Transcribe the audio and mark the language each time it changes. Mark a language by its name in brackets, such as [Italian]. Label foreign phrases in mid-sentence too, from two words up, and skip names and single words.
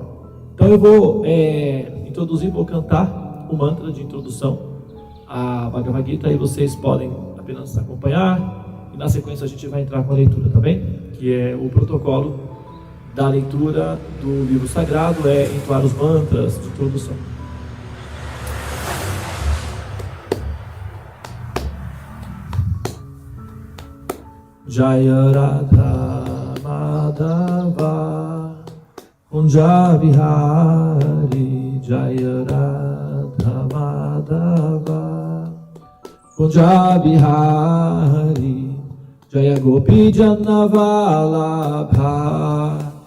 [Portuguese] Então eu vou vou cantar o mantra de introdução à Bhagavad Gita, e vocês podem apenas acompanhar, e na sequência a gente vai entrar com a leitura, tá bem? Que é o protocolo da leitura do livro sagrado, entoar os mantras de introdução. [Sanskrit] जय राधा माधव कुञ्ज बिहारी, जय राधा माधव कुञ्ज बिहारी, जय गोपी जनवल्लभ